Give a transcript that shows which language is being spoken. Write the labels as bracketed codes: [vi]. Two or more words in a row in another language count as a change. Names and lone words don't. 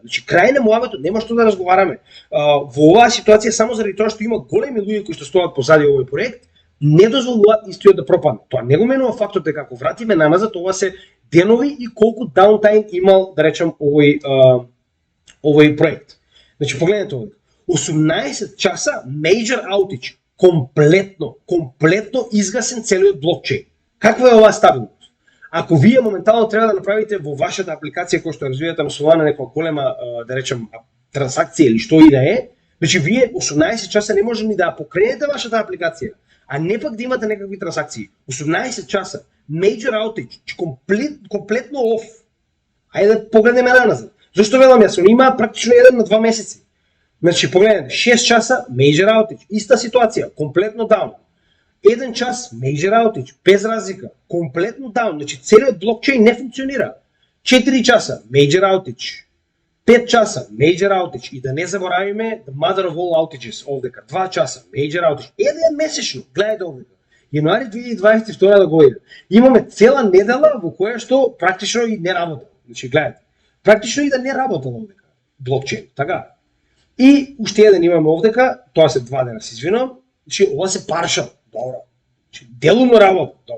[mk] Значи, крај на муабетот, нема што да разговараме. Во оваа ситуација, само заради тоа што има големи луѓе кои што стоат позади овој проект, не дозволуваат истиот да пропадне. Тоа не го менува фактот дека ако вратиме наназад, ова се денови и колку даунтайм имал, да речем, овој проект. Значи, погледнете овде. 18 часа [en] major outage, [mk] комплетно изгасен целиот блокчейн. Каква е оваа стабилност? Ако вие моментално треба да направите во вашата апликација која што развивате на Solana некоја голема, да речем, трансакција или што и да е, значи вие 18 часа не може ни да покренете вашата апликација, а не пак да имате некакви трансакции. 18 часа, [en] major outage, комплетно off. [mk] Ајде да погледнеме наназад. Зошто велам јас? Он има практично 1 на 2 месеци. Значи, погледнете, 6 часа, [en] major outage, [mk] иста ситуација, комплетно даун. 1 час, [en] major outage, [mk] без разлика, комплетно даун, значи целиот блокчейн не функционира. 4 часа, [en] major outage. 5 часа, major outage, [mk] и да не заборавиме [en] the mother of all outages [mk] овдека, 2 часа, [en] major outage, [mk] еден месечно, гледате овдека, јануари 2022 година, имаме цела недела во која што практично и не работа, значи гледате, практично и да не работа овдека, блокчейн, така. И уште еден имаме овдека, тоа се 2 дена, се извинувам, значи ова се partial, добро, значи делумно работа, добро.